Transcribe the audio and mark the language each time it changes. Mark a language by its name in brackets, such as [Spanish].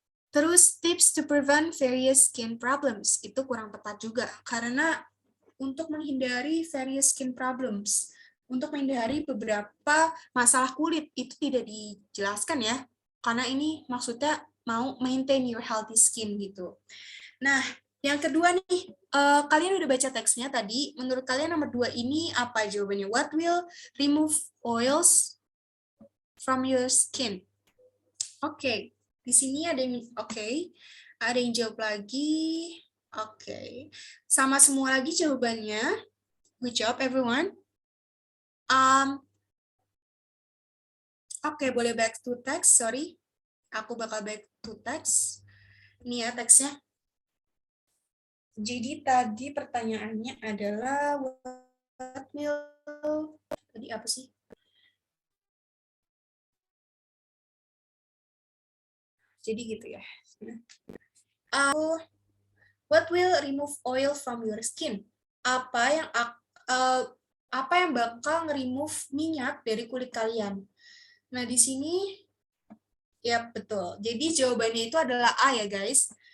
[Indonesian] Terus [English] tips to prevent various skin problems, [Indonesian] itu kurang tepat juga karena untuk menghindari [English] various skin problems, [Indonesian] untuk menghindari beberapa masalah kulit itu tidak dijelaskan ya, karena ini maksudnya mau [English] maintain your healthy skin [Indonesian] gitu. Nah, yang kedua nih, kalian udah baca teksnya tadi, menurut kalian nomor 2 ini apa jawabannya? [English] What will remove oils from your skin? [Indonesian] Oke, di sini ada yang ada yang jawab lagi. Oke, sama semua lagi jawabannya. [English] Good job everyone. [Indonesian] Oke, boleh [English] back to text, sorry. [Indonesian] Aku bakal [English] back to text. [Indonesian] Ini ya teksnya. Jadi tadi pertanyaannya adalah [English] what will, [Indonesian] tadi apa sih? Jadi gitu ya. [English] What will remove oil from your skin? [Indonesian] Apa yang bakal nge-remove minyak dari kulit kalian? Nah, di sini ya betul. Jadi jawabannya itu adalah A ya, guys.